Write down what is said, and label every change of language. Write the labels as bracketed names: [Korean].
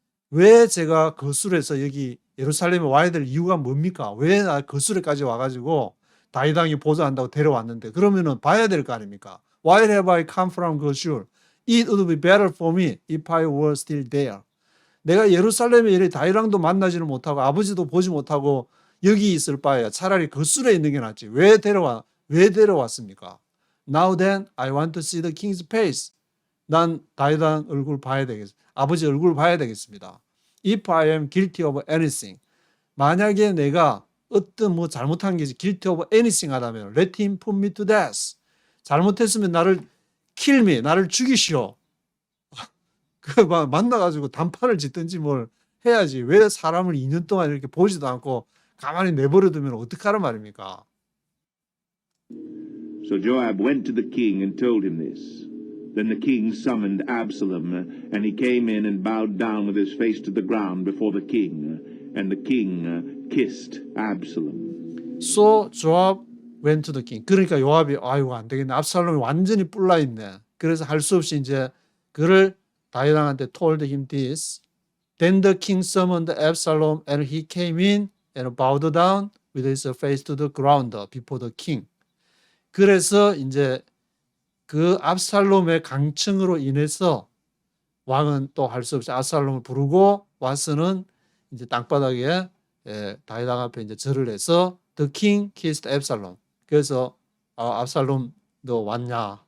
[Korean] 왜 제가 거술에서 여기 예루살렘에 와야 될 이유가 뭡니까? 왜 나 거술에까지 와가지고 다윗왕이 보좌한다고 데려왔는데 그러면은 봐야 될 거 아닙니까? [English] Why have I come from Geshur? It would be better for me if I were still there. [Korean] 내가 예루살렘에 이래 다윗왕도 만나지는 못하고 아버지도 보지 못하고 여기 있을 바에야 차라리 거술에 있는 게 낫지. 왜 데려왔습니까? [English] Now then, I want to see the king's face. [Korean] 난 다윗왕 얼굴 봐야 되겠습니다. 아버지 얼굴 봐야 되겠습니다. [English] If I am guilty of anything. [Korean] 만약에 내가 어떤 뭐 잘못한 게 [English] guilty of anything [Korean] 하다면 [English] let him put me to death. [Korean] 잘못했으면 나를 [English] kill me, [Korean] 나를 죽이시오. 그 만나가지고 단판을 짓든지 뭘 해야지. 왜 사람을 2년 동안 이렇게 보지도 않고 가만히 내버려두면 어떡하란 말입니까? [English] So Joab went to the king and told him this. Then the king summoned Absalom, and he came in and bowed down with his face to the ground before the king, and the king kissed Absalom. So Joab went to the king. [Korean] 그러니까 요압이 아이고 안 되겠네. 압살롬이 완전히 뿔나 있네. 그래서 할 수 없이 이제 그를 다윗왕한테 [English] told him this. Then the king summoned Absalom, and he came in and bowed down with his face to the ground before the king. [Korean] 그래서 이제 그 압살롬의 강청으로 인해서 왕은 또 할 수 없이 압살롬을 부르고 와서는 이제 땅바닥에 다윗왕 앞에 이제 절을 해서 [English] The king kissed Absalom. [Korean] 그래서 압살롬 너 왔냐?